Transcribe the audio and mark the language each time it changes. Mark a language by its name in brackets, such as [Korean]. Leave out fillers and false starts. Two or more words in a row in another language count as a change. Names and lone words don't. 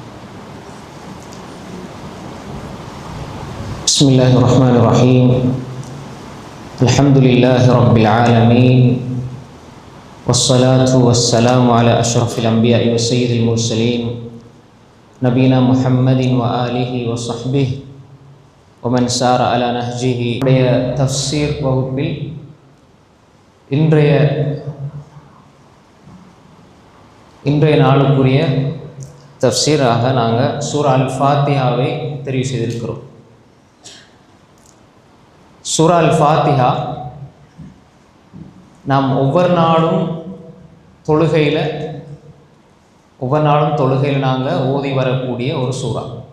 [Arabic] بسم الله الرحمن الرحيم. الحمد لله رب العالمين، والصلاة والسلام على أشرف الأنبياء وسيد المرسلين نبينا محمد وآله وصحبه ومن سار على نهجه. [Tamil] தஃப்சீர் வகுப்பில் இன்றைய நாளுக்குரிய தஃப்சீராக நாங்கள் சூரா அல் ஃபாத்திஹாவை தெரிவு செய்திருக்கிறோம். சூரா அல் ஃபாத்திஹா நாம் ஒவ்வொரு நாளும் தொழுகையில் நாங்கள் ஓதி வரக்கூடிய ஒரு சூறா.